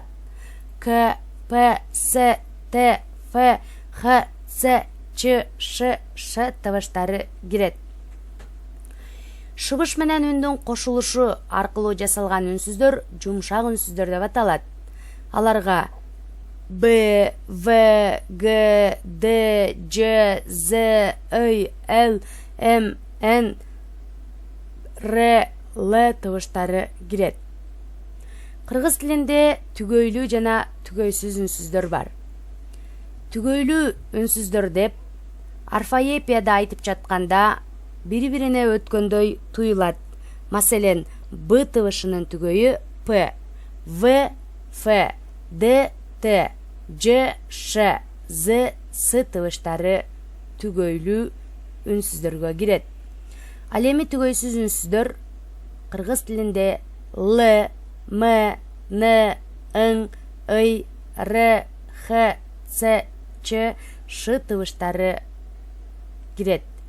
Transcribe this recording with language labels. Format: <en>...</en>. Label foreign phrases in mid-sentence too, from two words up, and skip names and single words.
<ky>К, П, С, Т, Ф, Х, С, Ч, Ш, Ш тыбыштары кирет. Шыбыш менен үндүн кошулушу аркылуу жасалган үнсүздөр жумшак үнсүздөр деп аталат. Аларга Б, В, Г, Д, Ж, З, Й, Л, М, Н, Р, Л тыбыштары кирет. Кыргыз тилинде түгөйлүү жана түгөйсүз үнсүздөр бар. Түгөйлүү үнсүздөр деп орфоэпияда айтып жатканда бири-бирине өткөндөй туюлат. Маселен, Б тыбышынын түгөйү П, В, Ф, Д, Т, Ж, Ш, З, С тыбыштары түгөйлүү үнсүздөргө кирет. Ал эми түгөйсүз үнсүздөр кыргыз тилинде Л, М, Н, Ң, Й, Р, Х, С, Ч, Ш тыбыштары кирет.</ky>